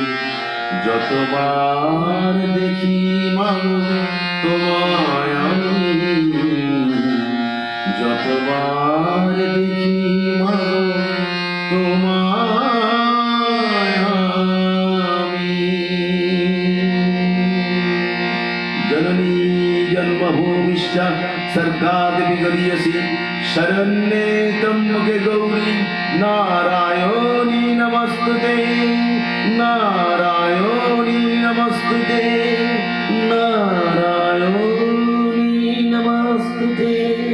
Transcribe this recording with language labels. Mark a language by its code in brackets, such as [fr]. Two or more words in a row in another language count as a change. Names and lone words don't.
[bn] যতবার দেখি মাগো তোমায় আমি, যতবার দেখি মাগো তোমায় আমি। [sa] जननी जन्मभूमिश्च सर्गादपि गरीयसी, शरण्ये त्र्यम्बके गौरी नारायणी नमस्तुते, नारायणी नमस्तुते, नारायणी नमस्तुते।